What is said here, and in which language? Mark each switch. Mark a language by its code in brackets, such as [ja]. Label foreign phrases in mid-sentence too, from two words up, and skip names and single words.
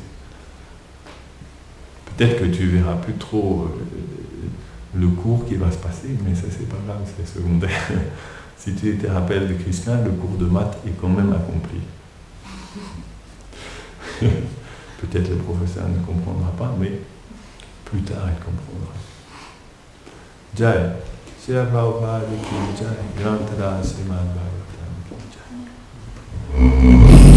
[fr] Peut-être que tu verras plus trop le cours qui va se passer, mais ça c'est pas grave, c'est secondaire. Si tu te rappelles de Krishna, le cours de maths est quand même accompli. Peut-être le professeur ne comprendra pas, mais plus tard il comprendra. [hi] जय, श्रील प्रभुपाद की जय, ग्रंथराज श्रीमद् भागवतम् की जय.